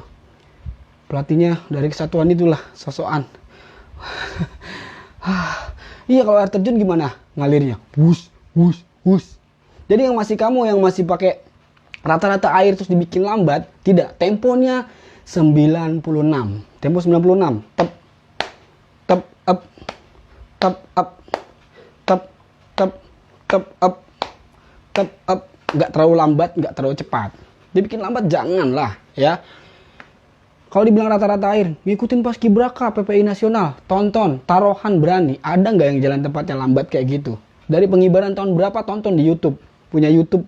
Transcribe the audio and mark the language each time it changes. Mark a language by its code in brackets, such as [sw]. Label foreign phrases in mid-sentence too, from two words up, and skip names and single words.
[id] Pelatihnya dari kesatuan itulah, sosokan. Iya, kalau air terjun gimana ngalirnya? Wus, wus, wus. Jadi yang masih pakai rata-rata air terus dibikin lambat, tidak, temponya 96. Tempo 96. Tep. Tep up. Tep up. Tep tep tep up. Tep up. Enggak terlalu lambat, enggak terlalu cepat. Dibikin lambat janganlah, ya. Kalau dibilang rata-rata air, ngikutin Paskibraka PPI Nasional, tonton, taruhan berani. Ada nggak yang jalan tempatnya lambat kayak gitu? Dari pengibaran tahun berapa tonton di YouTube, punya YouTube.